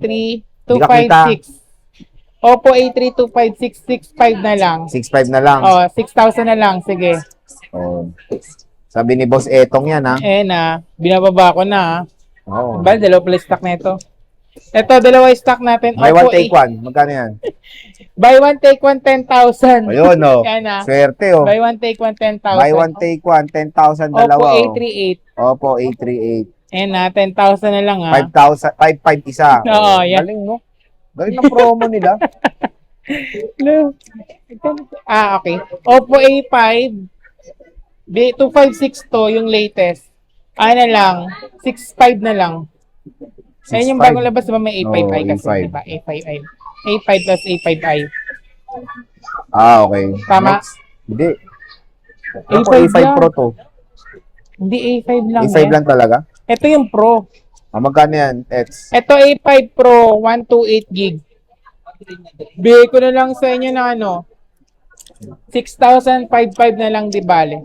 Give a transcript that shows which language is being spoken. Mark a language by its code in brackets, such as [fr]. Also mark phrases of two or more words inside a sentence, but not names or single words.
[tl] Di ka kita. 256. Oppo A3, 256, 6,500 na lang. 6.5 na lang. Oh, 6,000 na lang, sige. Oh. Sabi ni Boss Etong yan, ha? Eh na, binababa ko na. Oh. Ba, dalawa pala stock na ito. Ito, dalawa stock natin. [en] Buy one, Oppo take one. [tl] Magkano yan? [en] Buy one, take one, 10,000. [tl] Ayun, oh. Yan na. Swerte, oh. [en] Buy one, take one, 10,000. Buy one, take one. 10,000 Oppo [tl] dalawa, oh. A38. Oppo A38. Ayan na, 10,000 na lang 5,000, 5,500 isa. Oo, yan. Galing, no? Galing ng promo nila. No. Okay. Oppo A5. 2562 yung latest. Ano lang, 6.5 na lang. Ayun yung 6,500. bagong labas, diba may A5i Oo, kasi, A5. diba? A5i. A5 plus A5i. Okay. Tama. Next. Hindi. A5 Ako, A5 lang. Pro to. Hindi A5 lang A5 eh. lang talaga? Ito yung Pro. Magkano yan, Eds? Ito A5 Pro, 128 gig. Bigay ko na lang sa inyo na ano, 6,055 na lang di bale.